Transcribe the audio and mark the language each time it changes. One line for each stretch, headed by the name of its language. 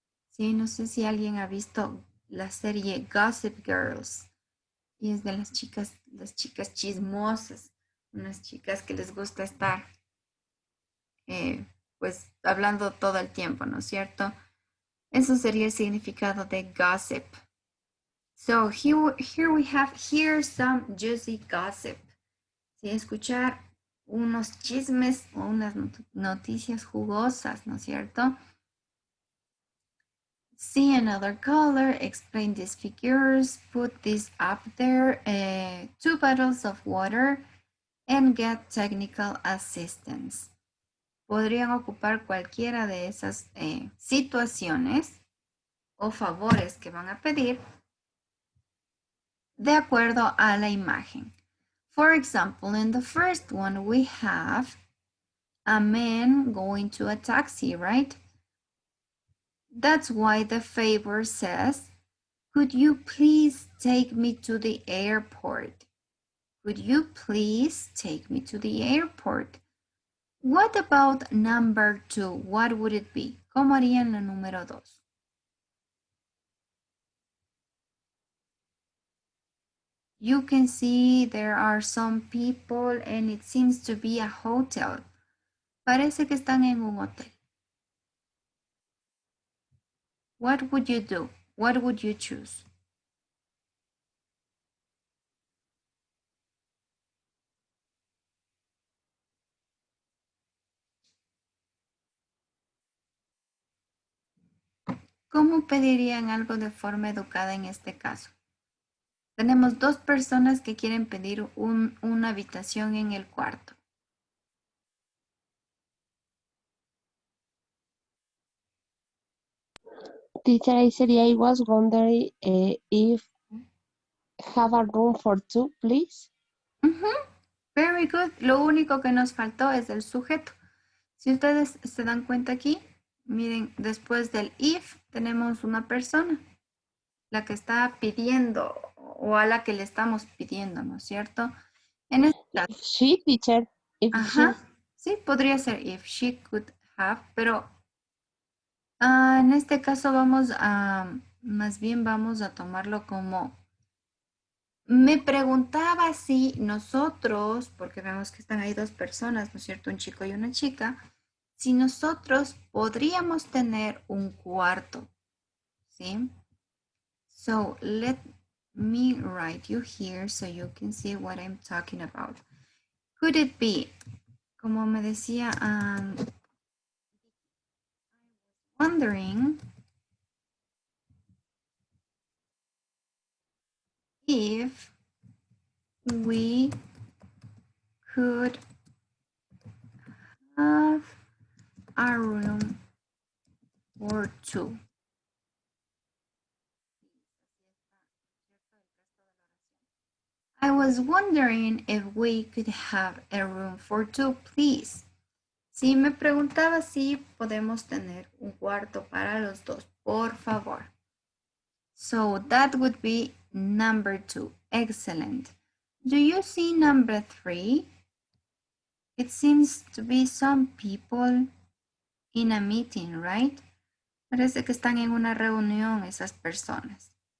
Spanish: Sí, no sé si alguien ha visto la serie Gossip Girls. Y es de las chicas chismosas, unas chicas que les gusta estar pues hablando todo el tiempo, ¿no es cierto? Eso sería el significado de gossip.
English: So here we have some juicy gossip.
Spanish: ¿Sí? Escuchar unos chismes o unas noticias jugosas, ¿no es cierto?
English: See another color, explain these figures, put this up there, 2 bottles of water, and get technical assistance.
Spanish: Podrían ocupar cualquiera de esas situaciones o favores que van a pedir de acuerdo a la imagen.
English: For example, in the first one we have a man going to a taxi, right? That's why the favor says, could you please take me to the airport? Could you please take me to the airport? What about number 2? What would it be?
Spanish: ¿Cómo harían la número 2?
English: You can see there are some people and it seems to be a hotel.
Spanish: Parece que están en un hotel.
English: What would you do? What would you choose?
Spanish: ¿Cómo pedirían algo de forma educada en este caso? Tenemos 2 personas que quieren pedir una habitación en el cuarto.
English: Teacher, I said I was wondering if have a room for 2, please. Very good.
Spanish: Lo único que nos faltó es el sujeto. Si ustedes se dan cuenta aquí, miren, después del if tenemos una persona, la que está pidiendo o a la que le estamos pidiendo, ¿no es cierto? En este caso,
English: If she, teacher, if she.
Spanish: ajá, sí, podría ser
English: if she could have,
Spanish: pero en este caso más bien vamos a tomarlo como, me preguntaba si nosotros, porque vemos que están ahí 2 personas, ¿no es cierto? Un chico y una chica, si nosotros podríamos tener un cuarto, ¿sí?
English: So let me write you here so you can see what I'm talking about. Could it be,
Spanish: como me decía,
English: wondering if we could have a room for 2. I was wondering if we could have a room for 2, please.
Spanish: Sí, me preguntaba si podemos tener un cuarto para los 2, por favor.
English: So that would be number 2. Excellent. Do you see number 3? It seems to be some people in a meeting, right?
Spanish: Parece que están en una reunión esas personas.